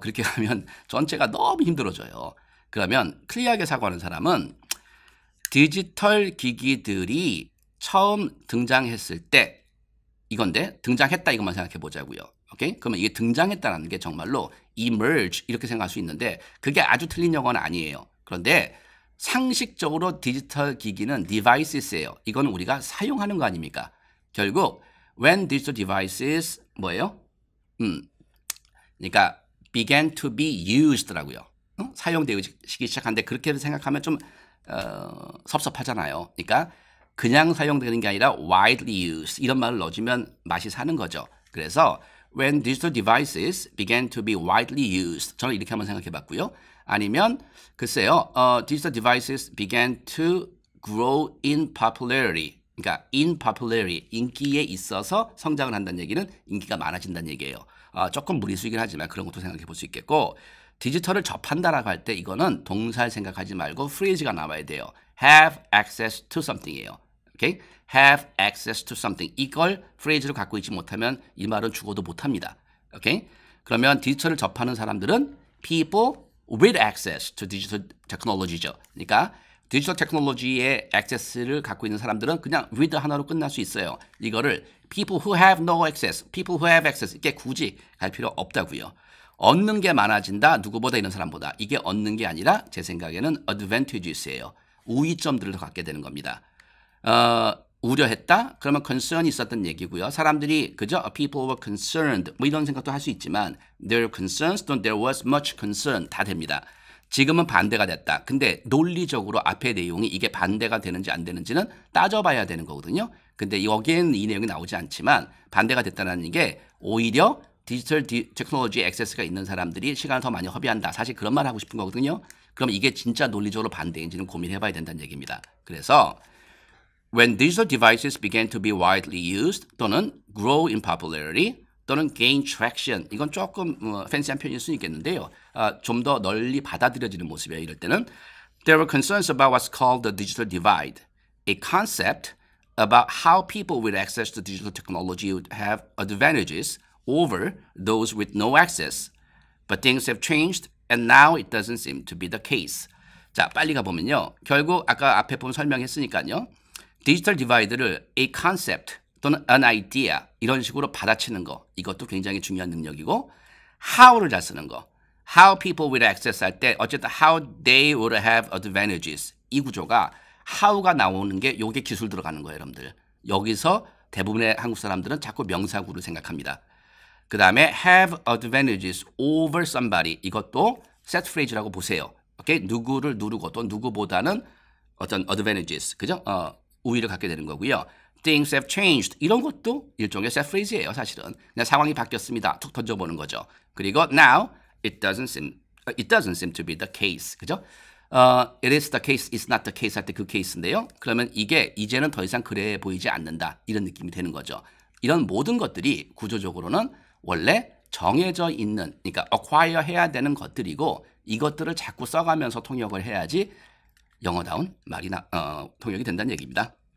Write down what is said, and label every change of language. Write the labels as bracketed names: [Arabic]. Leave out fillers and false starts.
[Korean] 그렇게 하면 전체가 너무 힘들어져요. 그러면 클리어하게 사고하는 사람은 디지털 기기들이 처음 등장했을 때 이건데 등장했다 이것만 생각해 보자고요. 오케이? 그러면 이게 등장했다는 게 정말로 emerge 이렇게 생각할 수 있는데 그게 아주 틀린 용어는 아니에요. 그런데 상식적으로 디지털 기기는 devices예요. 이건 우리가 사용하는 거 아닙니까? 결국 [English] when digital devices [Korean] 뭐예요? 그러니까 [English] began to be used [Korean] 라고요. 사용되기 시작하는데 그렇게 생각하면 좀 섭섭하잖아요. 그러니까 그냥 사용되는 게 아니라 [English] widely used [Korean] 이런 말을 넣어주면 맛이 사는 거죠. [English] 그래서 when digital devices began to be widely used [Korean] 저는 이렇게 한번 생각해 봤고요. 아니면 글쎄요. [English] digital devices began to grow in popularity. [Korean] 그러니까 in popularity, 인기에 있어서 성장을 한다는 얘기는 인기가 많아진다는 얘기예요. 조금 무리수이긴 하지만 그런 것도 생각해 볼 수 있겠고 디지털을 접한다라고 할 때 이거는 동사를 생각하지 말고 프레이즈가 나와야 돼요. [English] have access to something [Korean] 이에요. 오케이? [English] have access to something. [Korean] 이걸 프레이즈로 갖고 있지 못하면 이 말은 죽어도 못합니다. 오케이? 그러면 디지털을 접하는 사람들은 [English] people with access to digital technology죠. [Korean] 그러니까 디지털 테크놀로지의 액세스를 갖고 있는 사람들은 그냥 with 하나로 끝날 수 있어요. [English] 이거를 people who have no access, people who have access [Korean] 이게 굳이 갈 필요 없다고요. 얻는 게 많아진다. 누구보다 이런 사람보다. 이게 얻는 게 아니라 제 생각에는 advantages예요. 우위점들을 더 갖게 되는 겁니다. 우려했다? 그러면 concern이 있었던 얘기고요. 사람들이 그죠? [English] People were concerned [Korean] 뭐 이런 생각도 할 수 있지만 [English] there were concerns, 또는 there was much concern 다 됩니다. [Korean] 지금은 반대가 됐다. 근데 논리적으로 앞의 내용이 이게 반대가 되는지 안 되는지는 따져봐야 되는 거거든요. 근데 여기에는 이 내용이 나오지 않지만 반대가 됐다는 게 오히려 디지털 테크놀로지 액세스가 있는 사람들이 시간을 더 많이 허비한다. 사실 그런 말 하고 싶은 거거든요. 그럼 이게 진짜 논리적으로 반대인지는 고민해봐야 된다는 얘기입니다. [English] 그래서 when digital devices began to be widely used 또는 grow in popularity 또는 gain traction [Korean] 이건 조금 팬시한 표현일 수 있겠는데요. 좀 더 널리 받아들여지는 모습이에요. 이럴 때는 [English] there were concerns about what's called the digital divide, a concept about how people with access to digital technology would have advantages over those with no access. But things have changed and now it doesn't seem to be the case. [Korean] 자, 빨리 가보면요. 결국 아까 앞에 보면 설명했으니까요. 디지털 디바이드를 a concept 또는 an idea 이런 식으로 받아치는 거 이것도 굉장히 중요한 능력이고 how를 잘 쓰는 거 how people will access 할 때 어쨌든 [English] how they would have advantages [Korean] 이 구조가 how가 나오는 게 요게 기술 들어가는 거예요. 여러분들 여기서 대부분의 한국 사람들은 자꾸 명사구를 생각합니다. [English] 그 다음에 have advantages over somebody [Korean] 이것도 [English] set phrase [Korean] 라고 보세요. 오케이? 누구를 누르고 또 누구보다는 어떤 advantages 그죠? 우위를 갖게 되는 거고요. [English] Things have changed. [Korean] 이런 것도 일종의 [English] set phrase [Korean] 예요. 사실은 그냥 상황이 바뀌었습니다. 툭 던져보는 거죠. [English] 그리고 now it doesn't seem to be the case. [Korean] 그죠? [English] It is the case, it's not the case [Korean] 할 때 그 케이스인데요. 그러면 이게 이제는 더 이상 그래 보이지 않는다. 이런 느낌이 되는 거죠. 이런 모든 것들이 구조적으로는 원래 정해져 있는, 그러니까 acquire 해야 되는 것들이고 이것들을 자꾸 써가면서 통역을 해야지 영어다운 말이 통역이 된다는 얘기입니다.